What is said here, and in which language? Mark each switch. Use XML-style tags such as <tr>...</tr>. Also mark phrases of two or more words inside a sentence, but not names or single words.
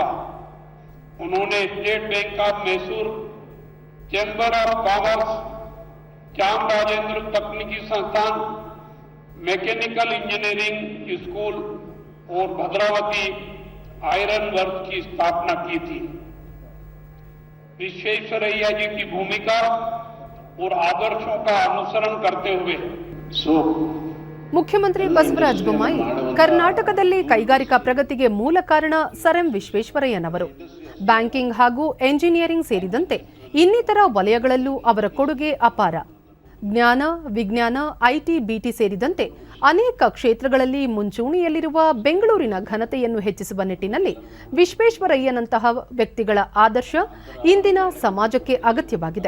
<hi>उन्होंने स्टेट बैंक ऑफ मैसूर, चैम्बर ऑफ कॉमर्स, चामराजेंद्र तकनीकी संस्थान, मैकेनिकल इंजीनियरिंग स्कूल और भद्रावती आयरन वर्क की स्थापना की थी. विश्वेश्वरैया जी की भूमिका और आदर्शों का अनुसरण करते हुए</hi> <kn>ಮುಖ್ಯಮಂತ್ರಿ ಬಸವರಾಜ ಬೊಮ್ಮಾಯಿ, ಕರ್ನಾಟಕದಲ್ಲಿ ಕೈಗಾರಿಕಾ ಪ್ರಗತಿಗೆ ಮೂಲ ಕಾರಣ ಸರ್ ಎಂ ವಿಶ್ವೇಶ್ವರಯ್ಯನವರು. ಬ್ಯಾಂಕಿಂಗ್ ಹಾಗೂ ಎಂಜಿನಿಯರಿಂಗ್ ಸೇರಿದಂತೆ ಇನ್ನಿತರ ವಲಯಗಳಲ್ಲೂ ಅವರ ಕೊಡುಗೆ ಅಪಾರ. ಜ್ಞಾನ, ವಿಜ್ಞಾನ, ಐಟಿ, ಬಿಟಿ ಸೇರಿದಂತೆ ಅನೇಕ ಕ್ಷೇತ್ರಗಳಲ್ಲಿ ಮುಂಚೂಣಿಯಲ್ಲಿರುವ ಬೆಂಗಳೂರಿನ ಘನತೆಯನ್ನು ಹೆಚ್ಚಿಸುವ ನಿಟ್ಟಿನಲ್ಲಿ ವಿಶ್ವೇಶ್ವರಯ್ಯನಂತಹ ವ್ಯಕ್ತಿಗಳ ಆದರ್ಶ ಇಂದಿನ ಸಮಾಜಕ್ಕೆ ಅಗತ್ಯವಾಗಿದೆ.</kn>